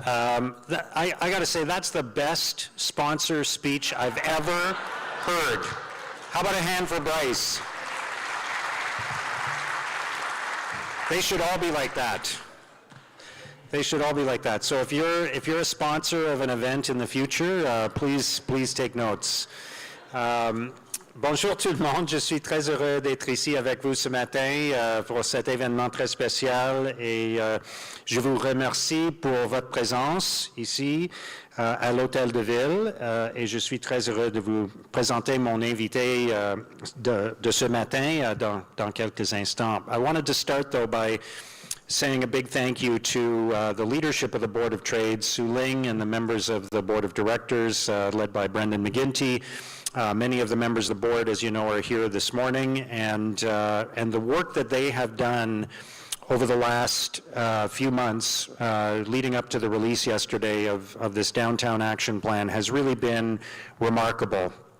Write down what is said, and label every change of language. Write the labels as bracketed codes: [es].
[en] I got to say, that's the best sponsor speech I've ever heard. How about a hand for Bryce? They should all be like that. They should all be like that. So if you're a sponsor of an event in the future, please take notes. [fr] Bonjour tout le monde, je suis très heureux d'être ici avec vous ce matin pour cet événement très spécial et je vous remercie pour votre présence ici à l'Hôtel de Ville et je suis très heureux de vous présenter mon invité de ce matin dans quelques instants. [en] I wanted to start though by saying a big thank you to the leadership of the Board of Trade, Sue Ling, and the members of the Board of Directors, led by Brendan McGinty. Many of the members of the board, as you know, are here this morning, and the work that they have done over the last few months, leading up to the release yesterday of this Downtown Action Plan, has really been remarkable.